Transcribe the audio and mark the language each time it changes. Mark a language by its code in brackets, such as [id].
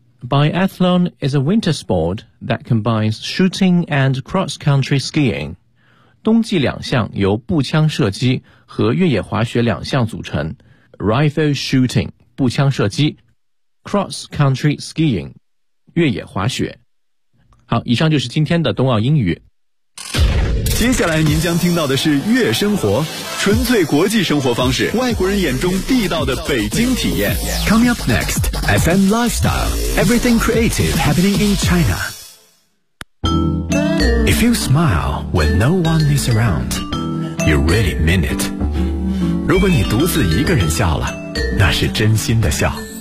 [en] Biathlon is a winter sport that combines shooting and cross-country skiing. [zh] 冬季两项由步枪射击和越野滑雪两项组成。 [en] Rifle shooting, [zh] 步枪射击。 [en] Cross-country skiing, [zh] 越野滑雪。好，以上就是今天的冬奥英语。接下来您将听到的是悦生活，纯粹国际生活方式，外国人眼中地道的北京体验。 [en] Coming up next, FM Lifestyle, Everything Creative Happening in China. If you smile when no one is around, you really mean it. [zh] 如果你独自一个人笑了，那是真心的笑。